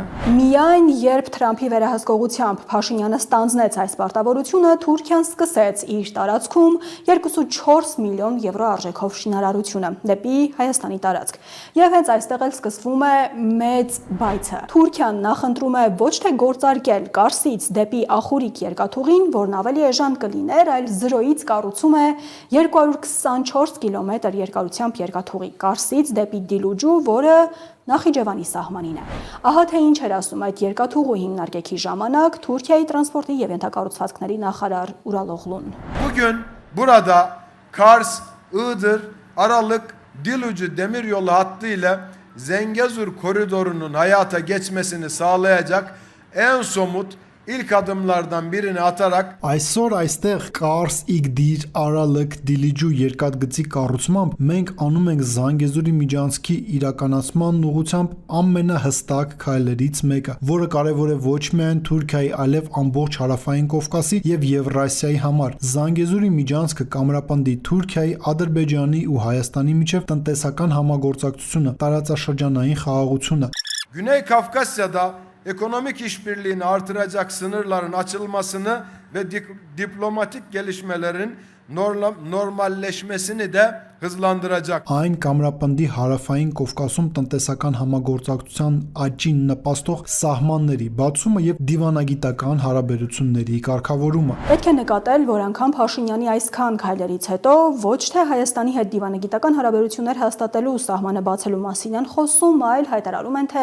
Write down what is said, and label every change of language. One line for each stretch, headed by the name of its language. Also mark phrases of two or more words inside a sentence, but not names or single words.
Armenian: Միայն երբ Թրամփի վերահսկողությամբ Փաշինյանը ստանձնեց այս պարտավորությունը, Թուրքիան սկսեց իր տարածքում 2.4 միլիոն եվրո արժեքով շինարարությունը դեպի Հայաստանի տարածք։ Եվ հենց այստեղ էլ սկսվում է մեծ բայցը։ Թուրքիան նախընտրում է ոչ թե գործարկել Կարսից դեպի Ախուրիկ երկաթուղին, որն ավելի էժան կլիներ, այլ 0-ից կառուցում է 224 կիլոմետր երկարությամբ երկաթուղի Կարսից դեպի Դիլուջու, որը Նախիջևանի սահմանին է։ Ահա թե ինչ էր ասում այդ երկաթուղու հիմնարկեքի ժամանակ Թուրքիայի տրանսպորտի եւ ենթակառուցվածքների նախարար Ural Oğlun։
Turkish: Bugün burada Kars, Iğdır, Aralık, Dilucu demiryolu hattıyla Zengezur koridorunun hayata geçmesini sağlayacak en somut ilk adımlardan birini atarak
Armenian: Այսօր այստեղ Կարս, Իգդիր, Արալք, Դիլիջու երկաթգծի կառուցմամբ մենք անում ենք Զանգեզուրի միջանցքի իրականացման ուղղությամբ ամենահստակ քայլերից մեկը, որը կարևոր է ոչ միայն Թուրքիայի, այլև ամբողջ Հարավային Կովկասի եւ Եվրասիայի համար։ Զանգեզուրի միջանցքը կամրապնդի Թուրքիայի, Ադրբեջանի ու Հայաստանի միջև տնտեսական համագործակցությունը, տարածաշրջանային խաղաղությունը։
Turkish: Güney Kafkasya'da ekonomik işbirliğini artıracak sınırların açılmasını ve diplomatik gelişmelerin normalleşmesini de hızlandıracak.
Armenian: Այն կամրապնդի Հարավային Կովկասում տնտեսական համագործակցության աճին նպաստող սահմանների բացումը եւ դիվանագիտական հարաբերությունների կարգավորումը։ Պետք է նկատել, որ անգամ Փաշինյանի այսքան քայլերից հետո ոչ թե Հայաստանի հետ դիվանագիտական հարաբերություններ հաստատելու ու սահմանը բացելու մասին են խոսում, այլ հայտարարում են, թե